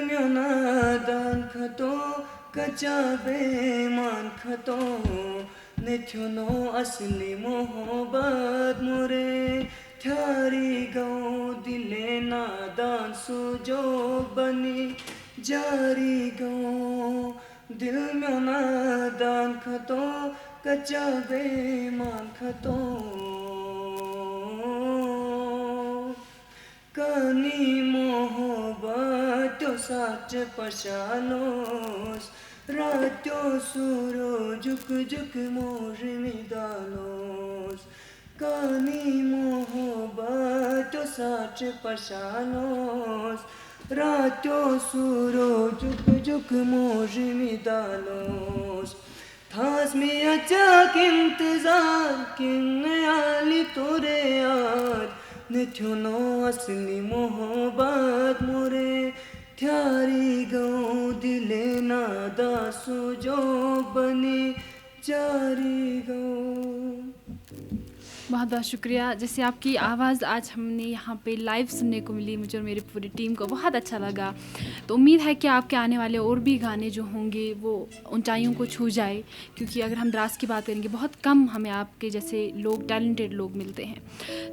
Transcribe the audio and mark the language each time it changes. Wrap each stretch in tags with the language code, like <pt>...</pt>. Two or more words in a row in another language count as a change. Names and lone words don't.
<scl>में नादान खतो कच्चा बेमान खतो, नेथ्योनो असली मोहब्बत मोरे थारी गौ दिले नादान सुजोग बनी जारी गौ, दिल में नादान खतो कच्चा बेमान खतो, कनी मोहब्बत साच पशालोस, रात्यो सूरो जुक जुक मोर मिदालोस, कनी मोहब्बत साच पशालोस, रात्यो सूरो जुक जुक मोर मिदालोस, थास में अचाक इंतजार किन आली तोरे याद, नेथ्योनो असली मोहब्बत मोरे थारी गौ दिले नादा सुजो बनी जारी गौ।</scl> <hi>बहुत बहुत शुक्रिया। जैसे आपकी आवाज़ आज हमने यहाँ पे लाइव सुनने को मिली, मुझे और मेरी पूरी टीम को बहुत अच्छा लगा। तो उम्मीद है कि आपके आने वाले और भी गाने जो होंगे वो ऊंचाइयों को छू जाए, क्योंकि अगर हम द्रास की बात करेंगे बहुत कम हमें आपके जैसे लोग, टैलेंटेड लोग मिलते हैं।</hi>